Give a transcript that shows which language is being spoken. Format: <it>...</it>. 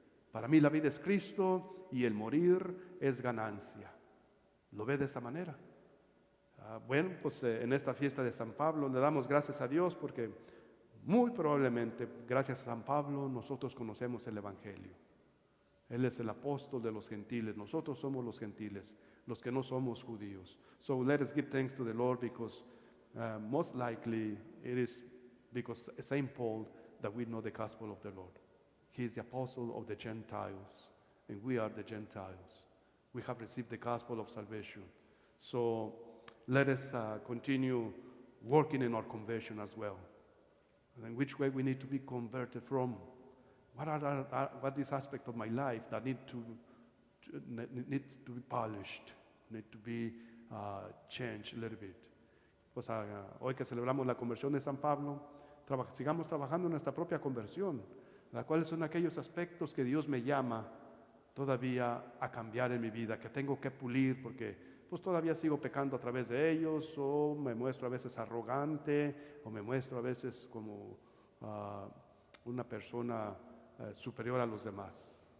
<es>Para mí la vida es Cristo y el morir es ganancia. ¿Lo ve de esa manera? Bueno, pues en esta fiesta de San Pablo le damos gracias a Dios porque muy probablemente, gracias a San Pablo, nosotros conocemos el Evangelio. Él es el apóstol de los gentiles, nosotros somos los gentiles, los que no somos judíos.</es> <en>So let us give thanks to the Lord because most likely it is because St. Paul that we know the gospel of the Lord. He is the apostle of the Gentiles, and we are the Gentiles. We have received the gospel of salvation. So let us continue working in our conversion as well. And in which way we need to be converted from? What is aspect of my life that needs to be polished, need to be changed a little bit?</en> <es>Pues hoy que celebramos la conversión de San Pablo, sigamos trabajando en nuestra propia conversión, la cual son aquellos aspectos que Dios me llama todavía a cambiar en mi vida, que tengo que pulir porque pues todavía sigo pecando a través de ellos, o me muestro a veces arrogante, o me muestro a veces como una persona superior a los demás.</es>